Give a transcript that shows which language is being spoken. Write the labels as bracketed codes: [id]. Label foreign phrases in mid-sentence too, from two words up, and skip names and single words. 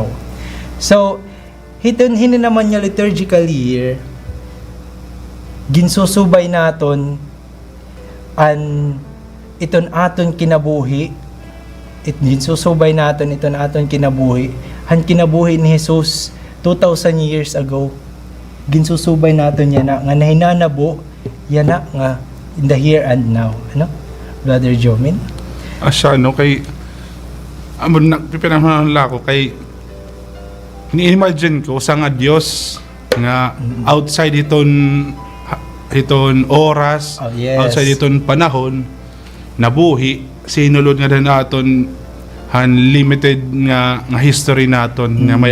[war] So hiton hini naman nga liturgical year ginsusubay naton an iton aton kinabuhi ginsusubay naton iton aton kinabuhi han kinabuhi ni Jesus 2,000 years ago. Ginsusubay naton yan nga nahinanabo yan nga [en] in the here and now. [war] Brother Jomin? Asya, no, kay pinahanalan ko kay ni-imagine ko sa nga Dios nga outside iton oras, [en] Oh, yes. [war] outside iton panahon nabuhi sinulod nga din naton limited nga history naton nga may